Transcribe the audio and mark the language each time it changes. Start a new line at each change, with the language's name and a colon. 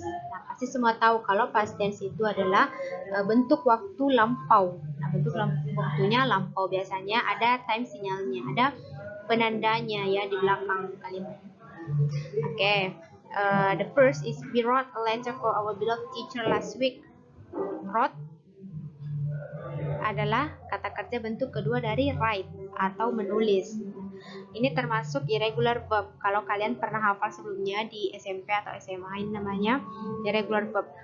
Indonesian: Nah, pasti semua tahu kalau past tense itu adalah bentuk waktu lampau. Nah, bentuk waktunya lampau, biasanya ada time sinyalnya, ada penandanya ya di belakang kalimat. Oke.
English: The first is we wrote a letter for our beloved teacher last week.
Indonesian: Wrote adalah kata kerja bentuk kedua dari write atau menulis. Ini termasuk irregular verb. Kalau kalian pernah hafal sebelumnya di SMP atau SMA, ini namanya irregular verb.